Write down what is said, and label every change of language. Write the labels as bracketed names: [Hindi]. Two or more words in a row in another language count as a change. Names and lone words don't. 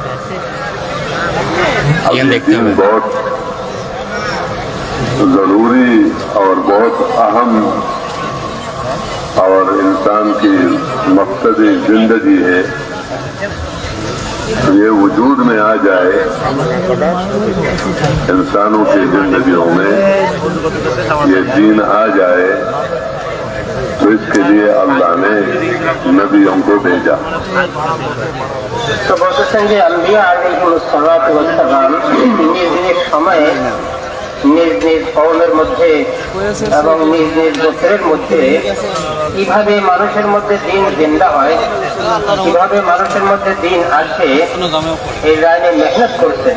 [Urdu] اب یہ دین بہت ضروری اور بہت اہم اور انسان کی مقصدی زندگی ہے، یہ وجود میں آ جائے انسانوں کی زندگیوں میں، یہ دین آ جائے، تو اس کے لیے اللہ نے نبیوں کو بھیجا۔ [Bangla] তো বলতেছেন যে আম্বিয়া আলাইহিসসালাম নিজ নিজ সময়ে নিজ নিজ কওমের মধ্যে এবং নিজ নিজ গোত্রের মধ্যে কিভাবে মানুষের মধ্যে দিন জিন্দা হয়, কিভাবে মানুষের মধ্যে দিন আসে, এই লাইনে মেহনত করছেন।